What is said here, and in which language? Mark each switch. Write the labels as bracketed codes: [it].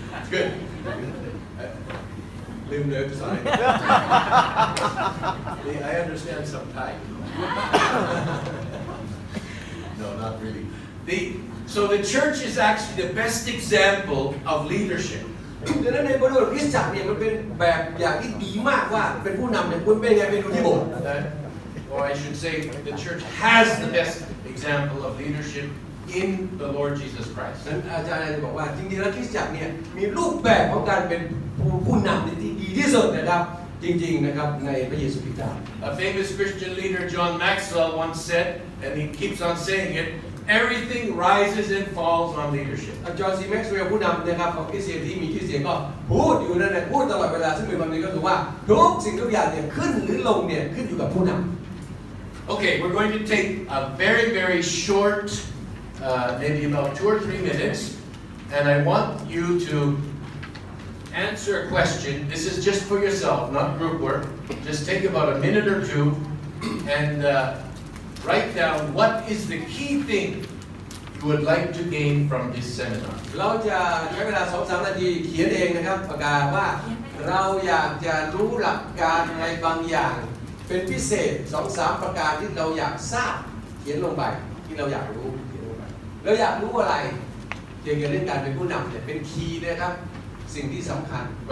[en] Good. Sorry. I understand some Thai. No, not really. So the church is actually the best example of leadership. [th] ดังนั้นในบริบทคริสตจักรเนี่ยมันเป็นแบบอย่างที่ดีมากว่าเป็นผู้นำเนี่ยคุณเป็นไงเป็นดูที่โบสถ์ [en] Or I should say, the church has the best example of leadership in the Lord Jesus Christ. [th] นั้นอาจารย์จะบอกว่าจริงๆแล้วคริสตจักรเนี่ยมีรูปแบบของการเป็นผู้นำที่ดีที่สุดนะครับจริงๆนะครับในพระเยซูคริสต์เจ้า [en] A famous Christian leader, John Maxwell, once said, and he keeps on saying it, everything rises and falls on leadership. [th] จอห์นซีแม็กซ์เวลล์ผู้นำนะครับของคริสเตียนที่มีชื่อเสียงก็พูดอยู่นั่นแหละพูดตลอดเวลาซึ่งเป็นความจริงก็คือว่าทุกสิ่งทุกอย่างเนี่ยขึ้นหรือลงเนี่ยขึ้นอยู่กับผู้นำ [en] Okay, we're going to take a very, very short, maybe about 2 or 3 minutes, and I want you to answer a question. This is just for yourself, not group work. Just take about a minute or two and write down what is the key thing you would like to gain from this seminar. [th] เราจะใช้เวลา 2-3 นาทีเขียนเองนะครับประกาศว่าเราอยากจะรู้หลักการอะไรบางอย่างเป็นพิเศษ 2-3 ประการที่เราอยากทราบเขียนลงไปที่เราอยากรู้เขียนลงไปเราอยากรู้อะไรเกี่ยวกับเรื่องการเป็นผู้นำเนี่ยเป็นคีย์นะครับสิ่งที่สำคัญ